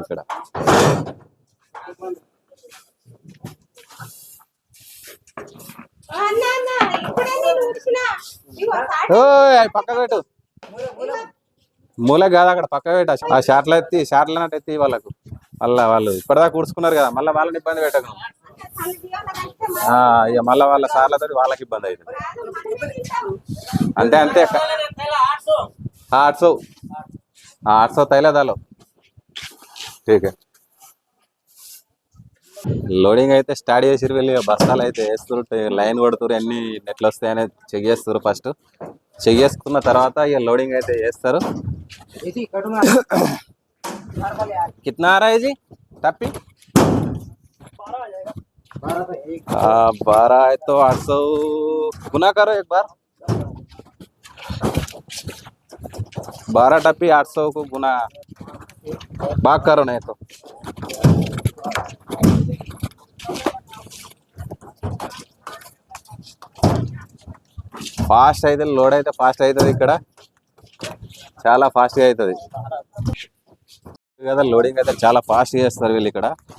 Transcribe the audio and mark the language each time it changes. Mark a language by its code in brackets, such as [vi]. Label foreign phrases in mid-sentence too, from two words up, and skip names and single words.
[te] ఇక్కడ పక్క పెట్టు, మూల కాదు అక్కడ పక్క పెట్ట. ఆ షార్ట్లు ఎత్తి షార్ట్లన్నట్టు ఎత్తి వాళ్ళకు. వాళ్ళు ఇప్పటిదాకా కూర్చుకున్నారు కదా, మళ్ళీ వాళ్ళని ఇబ్బంది పెట్టకు. ఇక మళ్ళీ వాళ్ళ సార్లతో వాళ్ళకి ఇబ్బంది అవుతుంది. అంతే అంతే. [hi] 800 तैला डालो. ठीक है. [te] లోడింగ్ అయితే స్టార్ట్ చేసిరు వీళ్ళు. బస్తాలు అయితే వేస్తుంటే లైన్ కొడుతురు, అన్ని నెట్లు వస్తాయని చెక్ చేస్తారు. ఫస్ట్ చెక్ చేసుకున్న తర్వాత ఇక లోడింగ్ అయితే చేస్తారు. [hi] कितना आ रहा है जी टप्पी? 12 है तो 800 गुना करो एक बार. 12 टप्पी 800 को गुना भाग करो नहीं तो. [te] ఫాస్ట్ అయితే లోడ్ అయితే ఫాస్ట్ అవుతుంది. ఇక్కడ చాలా ఫాస్ట్గా అవుతుంది కదా. లోడింగ్ అయితే చాలా ఫాస్ట్ చేస్తారు వీళ్ళు ఇక్కడ.